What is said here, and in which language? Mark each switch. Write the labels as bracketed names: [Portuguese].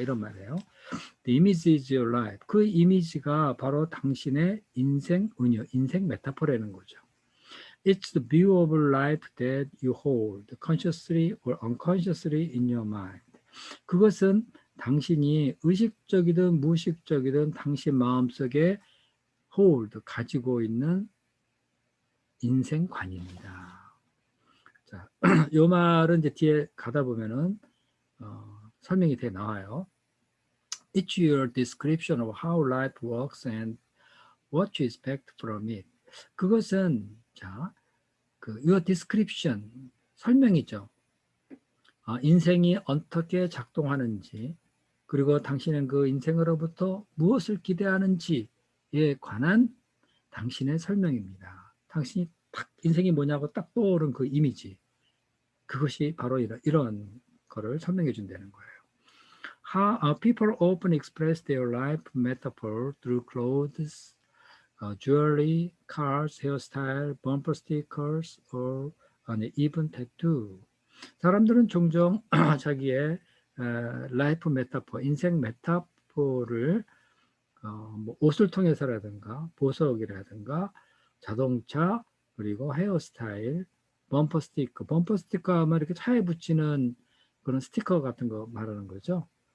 [Korean] 이런 말이에요. [English] The image is your life. [Korean] 그 이미지가 바로 당신의 인생 은유, 인생 메타포라는 거죠. [English] It's the view of life that you hold, consciously or unconsciously in your mind. [Korean] 그것은 당신이 의식적이든 무의식적이든 당신 마음속에 hold, 가지고 있는 인생관입니다. 자, 요 말은 이제 뒤에 가다 보면은 설명이 돼 나와요. [English] It's your description of how life works and what you expect from it. [Korean] 그것은 자, 그 [English] your description [Korean] 설명이죠. 인생이 어떻게 작동하는지 그리고 당신은 그 인생으로부터 무엇을 기대하는지에 관한 당신의 설명입니다. 당신이 딱 인생이 뭐냐고 딱 떠오른 그 이미지 그것이 바로 이런 거를 설명해 준다는 거예요. [English] How people often express their life metaphor through clothes, jewelry, cars, hairstyle, bumper stickers, or even tattoo. [Korean] 사람들은 종종 자기의 라이프 메타포, 인생 메타포를 뭐 옷을 통해서라든가 보석이라든가 자동차 그리고 헤어스타일, 범퍼 스티커, 범퍼 스티커 하면 이렇게 차에 붙이는 그런 스티커 같은 거 말하는 거죠.